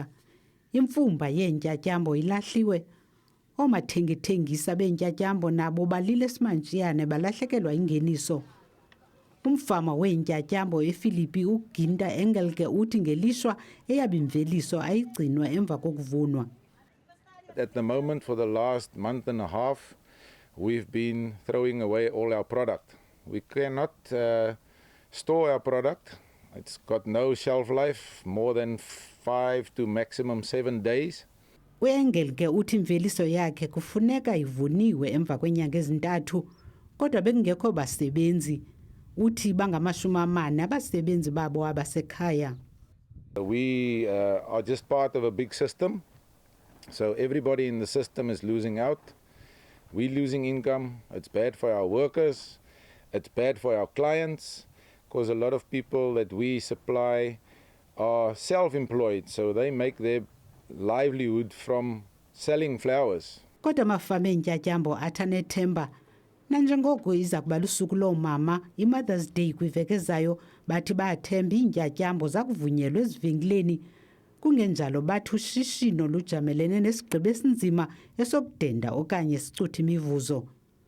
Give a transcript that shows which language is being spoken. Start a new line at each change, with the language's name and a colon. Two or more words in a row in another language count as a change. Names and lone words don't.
Xhosa: Imfumba yeentyatyambo ilahliwe. Oomathengithengisa beentyatyambo nabo balile esimantshiyane balahlekelwa ingeniso. Umfama weentyatyambo eFilipi uGinta Engelke uthi ngelishwa eyaba imveliso ayigcinwa emva kokuvunwa.
English: At the moment, for the last month and a half, we've been throwing away all our product. We cannot store our product. It's got no shelf life, more than 5 to maximum 7 days.
Xhosa: UEngelke uthi imveliso yakhe kufuneka ivuniwe emva kwenyanga ezintathu, kodwa bekungekho basebenzi. Uthi bangamashumi abasebenzi babo abasekhaya.
English: We are just part of a big system, so everybody in the system is losing out. We're losing income. It's bad for our workers. It's bad for our clients, because a lot of people that we supply are self-employed, so they make their livelihood from selling flowers.
Xhosa: Kodwa amafama eentyatyambo athanethemba nanjengoko iza kuba lusuku loomama, iMother's Day kwiveki ezayo, bathi bayathemba iintyatyambo zakuvunyelwa ezivenkileni. Kungenjalo bathi ushishino lujamelene nesigqibo esinzima esokudenda okanye sicutha imivuzo.